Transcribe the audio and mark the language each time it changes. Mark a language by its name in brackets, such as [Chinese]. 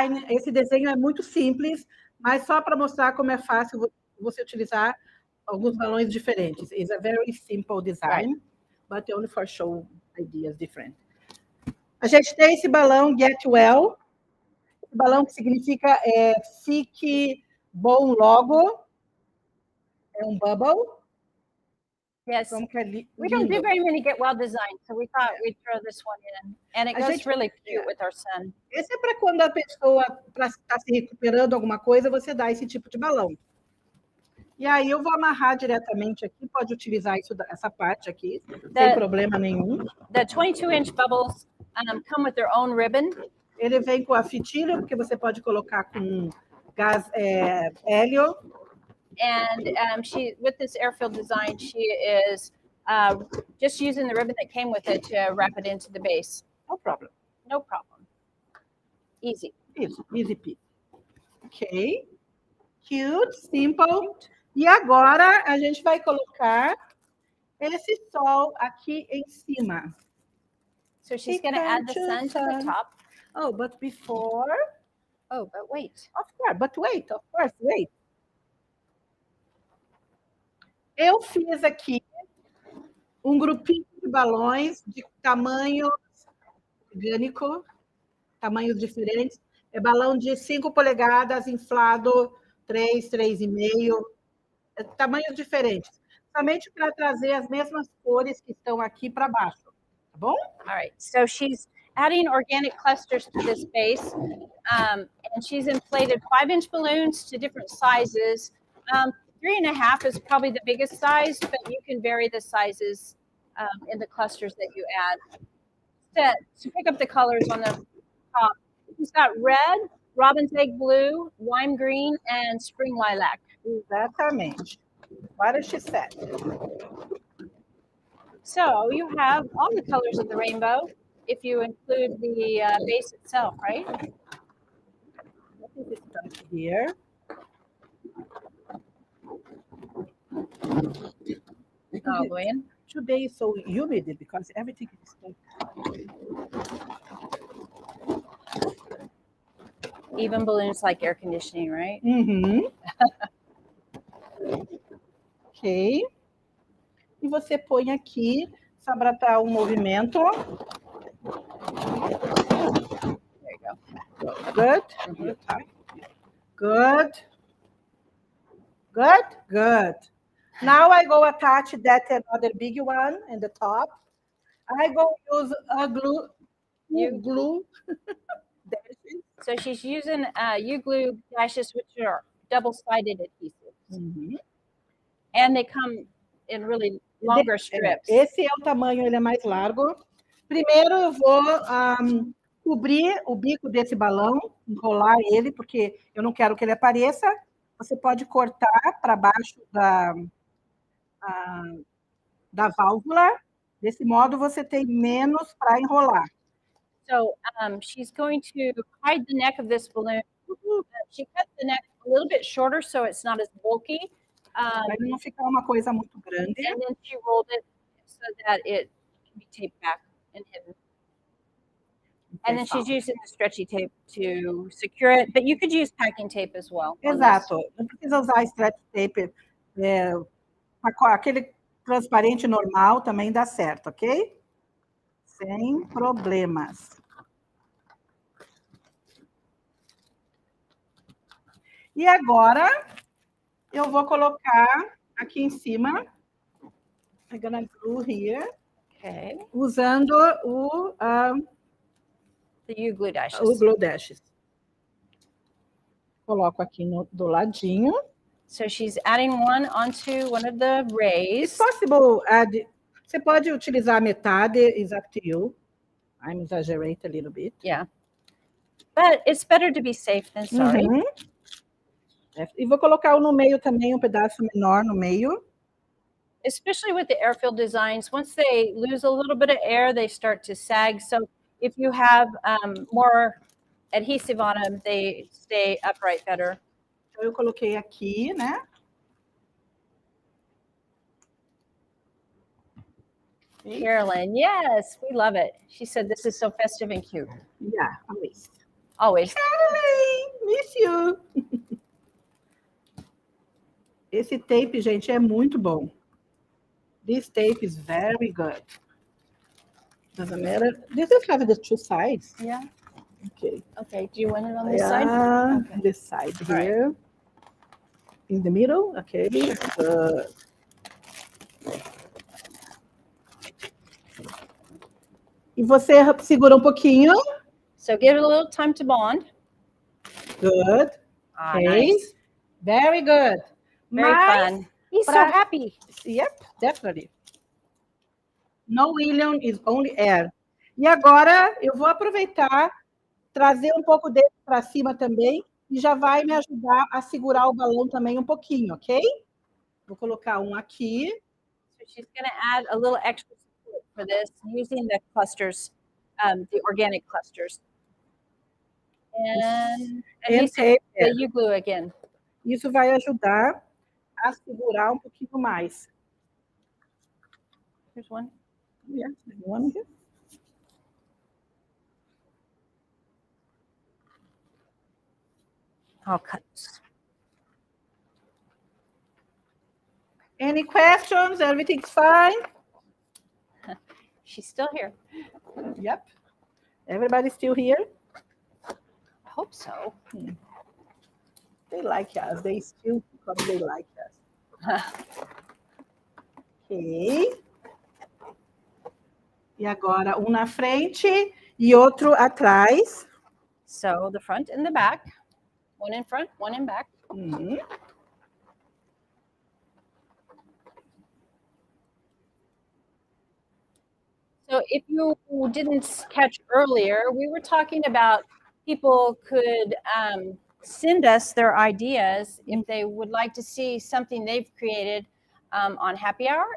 [Portuguese] Esse desenho é muito simples, mas só para mostrar como é fácil você utilizar alguns balões diferentes. [English] It's a very simple design, but only for show ideas different. [Portuguese] A gente tem esse balão Get Well, esse balão que significa fique bom logo, é um bubble. [English] Yes. [Portuguese] Como que é lindo. [English] We don't do very many get well designs, so we thought we'd throw this one in. And it [Portuguese] A [English] goes [Portuguese] gente- [English] really cute with our sun. [Portuguese] Esse é para quando a pessoa está se recuperando alguma coisa, você dá esse tipo de balão. E aí eu vou amarrar diretamente aqui, pode utilizar essa parte aqui, sem problema nenhum. [English] The 22-inch bubbles come with their own ribbon. [Portuguese] Ele vem com a fitilha, porque você pode colocar com gás hélio. [English] And she, with this airfield design, she is just using the ribbon that came with it to wrap it into the base. No problem. No problem. Easy. Isso, easy peasy. Ok. Cute, simple. [Portuguese] E agora a gente vai colocar esse sol aqui em cima. [English] So she's going to add the sun to the top. Oh, but before... Oh, but wait. Of course, wait. [Portuguese] Eu fiz aqui um grupinho de balões de tamanho orgânico, tamanhos diferentes. É balão de 5 polegadas, inflado 3, 3,5, tamanhos diferentes. Somente para trazer as mesmas cores que estão aqui para baixo, tá bom? [English] All right. So she's adding organic clusters to this base, and she's inflated 5-inch balloons to different sizes. 3.5 is probably the biggest size, but you can vary the sizes in the clusters that you add to pick up the colors on the top. She's got red, robin's egg blue, lime green, and spring lilac. [Portuguese] Exatamente. Agora [English] she said. So you have all the colors of the rainbow if you include the base itself, right? What is this stuff here? [Spanish] Oh, bueno. [English] Today is so humid because everything is stuck. Even balloons like air conditioning, right? Uhum. Ok. [Portuguese] E você põe aqui, só para dar um movimento. [English] There you go. Good. Mhm. Good. Good. Good. Now I go attach that another big one in the top. I go use a glue. Glue. So she's using U-glue dashes, which are double-sided adhesives. Uhum. And they come in really longer strips. [Portuguese] Esse é o tamanho, ele é mais largo. Primeiro eu vou cobrir o bico desse balão, enrolar ele, porque eu não quero que ele apareça. Você pode cortar para baixo da válvula. Desse modo, você tem menos para enrolar. [English] So she's going to hide the neck of this balloon. She cut the neck a little bit shorter so it's not as bulky. [Portuguese] Para não ficar uma coisa muito grande. [English] And then she rolled it so that it can be taped back and hidden. And then she's using the stretchy tape to secure it, but you could use packing tape as well. [Portuguese] Exato. Não precisa usar stretch tape. Aquele transparente normal também dá certo, ok? Sem problemas. E agora, eu vou colocar aqui em cima. [English] I'm gonna glue here. Okay. [Portuguese] Usando o [English] The U-glue dashes. [Portuguese] o glue dashes. Coloco aqui do ladinho. [English] So she's adding one onto one of the rays. It's possible add. [Portuguese] Você pode utilizar a metade, [English] it's up to you. I'm exaggerate a little bit. Yeah. But it's better to be safe than sorry. Uhum. [Portuguese] E vou colocar no meio também, um pedaço menor no meio. [English] Especially with the airfield designs, once they lose a little bit of air, they start to sag. So if you have more adhesive on them, they stay upright better. [Portuguese] Então, eu coloquei aqui, né? [English] Carolyn, yes, we love it. She said this is so festive and cute. Yeah, always. Always. Carolyn, miss you. [Portuguese] Esse tape, gente, é muito bom. [English] This tape is very good. Doesn't matter. Does it have the two sides? Yeah. Okay. Okay. Do you want it on this side? Okay. This side All here. right. In the middle. Okay. Good. [Portuguese] E você segura um pouquinho. [English] So give it a little time to bond. Good. Ah, Okay. nice. Very good. Very fun. He's so happy. Yep, definitely. No William is only air. [Portuguese] E agora eu vou aproveitar, trazer um pouco dele para cima também, e já vai me ajudar a segurar o balão também um pouquinho, ok? Vou colocar um aqui. [English] So she's going to add a little extra support for this using the clusters, the organic clusters. And tape. the U-glue again. [Portuguese] Isso vai ajudar a segurar um pouquinho mais. [English] Here's one. Yeah, one here. I'll cut. Any questions? Everything's fine? She's still here. Yep. Everybody's still here? I hope so. They like us. They still because they like us. Ok. [Portuguese] E agora um na frente e outro atrás. [English] So the front and the back. One in front, one in back. Uhum. So if you didn't catch earlier, we were talking about people could send us their ideas if they would like to see something they've created on Happy Hour.